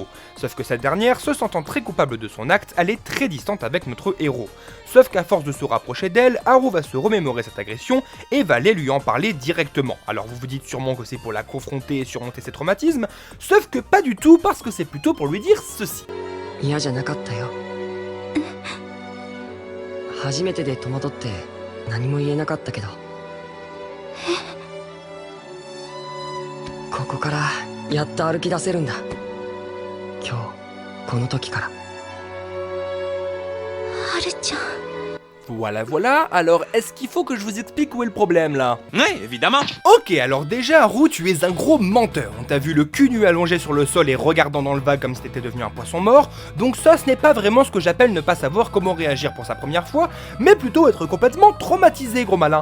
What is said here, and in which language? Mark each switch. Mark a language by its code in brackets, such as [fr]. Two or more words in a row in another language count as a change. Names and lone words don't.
[fr] Sauf que cette dernière, se sentant très coupable de son acte, elle est très distante avec notre héros. Sauf qu'à force de se rapprocher d'elle, Haru va se remémorer cette agression et va aller lui en parler directement. Alors vous vous dites sûrement que c'est pour la confronter et surmonter ses traumatismes, sauf que pas du tout parce que c'est plutôt pour lui dire ceci. [ja] 嫌じゃなかったよ。初めてで戸惑って何も言えなかったけど。ここからやっと歩き出せるんだ。今日この時から。はるちゃん。 [fr] Voilà, alors est-ce qu'il faut que je vous explique où est le problème là? Oui, évidemment. Ok, alors déjà, Haru, tu es un gros menteur. On t'a vu le cul nu allongé sur le sol et regardant dans le vague comme si t'étais devenu un poisson mort, donc ça, ce n'est pas vraiment ce que j'appelle ne pas savoir comment réagir pour sa première fois, mais plutôt être complètement traumatisé, gros malin.